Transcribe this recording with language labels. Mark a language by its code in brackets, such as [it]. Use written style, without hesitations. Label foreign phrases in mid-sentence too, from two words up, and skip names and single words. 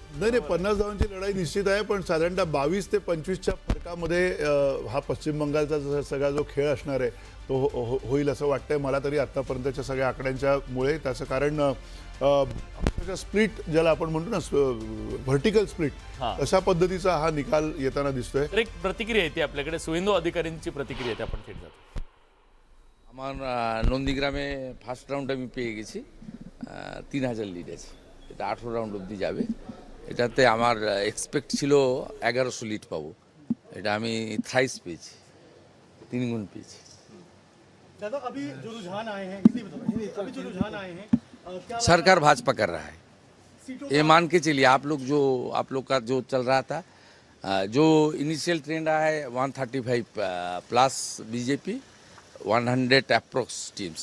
[mr] नाही, 50 धावांची लढाई निश्चित आहे, पण साधारणतः 22 ते 25च्या फरकामध्ये हा पश्चिम बंगालचा सगळा जो खेळ असणार आहे तो होईल असं वाटतंय मला तरी आतापर्यंतच्या सगळ्या आकड्यांच्या मुळे. त्याचं कारण स्प्लिट ज्याला आपण म्हणतो ना, [en] vertical split, [mr] अशा पद्धतीचा हा निकाल येताना दिसतोय. तर एक प्रतिक्रिया येते आपल्याकडे, सुवेंदू अधिकारींची प्रतिक्रिया येते, आपण थेट जातो. [bn] আমার নন্দীগ্রামে [en] first round [bn] আমি পেয়ে গেছি, 3000 লিড আছে। এটা 18 রাউন্ড অবধি যাবে। এটাতে আমার এক্সপেক্ট ছিল 1100 লিড পাবো, এটা আমি থাইস পেয়েছি, 3 গুণ পেয়েছি। [hi] दादा, अभी जो रुझान आए हैं, अभी जो रुझान आए हैं, क्या सरकार भाजपा कर रहा है, ये मान के चलिए। आप लोग का जो चल रहा था, जो [en] initial trend [hi] रहा है 135 प्लस बीजेपी, 100 [en] approx teams.